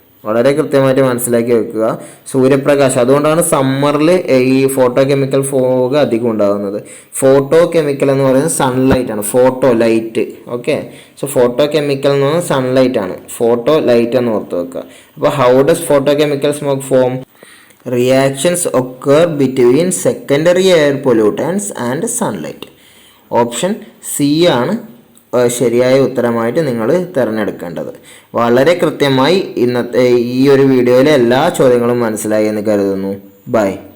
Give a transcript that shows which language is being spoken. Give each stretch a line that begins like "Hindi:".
Malayalam: വളരെ കൃത്യമായിട്ട് മനസ്സിലാക്കി വെക്കുക. സൂര്യപ്രകാശം, അതുകൊണ്ടാണ് സമ്മറിൽ ഈ ഫോട്ടോകെമിക്കൽ ഫോഗ് അധികം ഉണ്ടാകുന്നത്. ഫോട്ടോകെമിക്കൽ എന്ന് പറയുന്നത് സൺലൈറ്റ് ആണ്, photo light. Okay, so photochemical എന്ന് പറയുന്നത് സൺലൈറ്റ് ആണ്, ഫോട്ടോ ലൈറ്റ് എന്ന് ഓർത്ത് വെക്കുക.
English: അപ്പോൾ how does photochemical smoke form? Reactions occur between secondary air pollutants and sunlight.
Malayalam: Option C ആണ് ശരിയായ ഉത്തരമായിട്ട് നിങ്ങൾ തിരഞ്ഞെടുക്കേണ്ടത്. വളരെ കൃത്യമായി ഇന്നത്തെ ഈ ഒരു വീഡിയോയിലെ എല്ലാ ചോദ്യങ്ങളും മനസ്സിലായി എന്ന് കരുതുന്നു. ബൈ.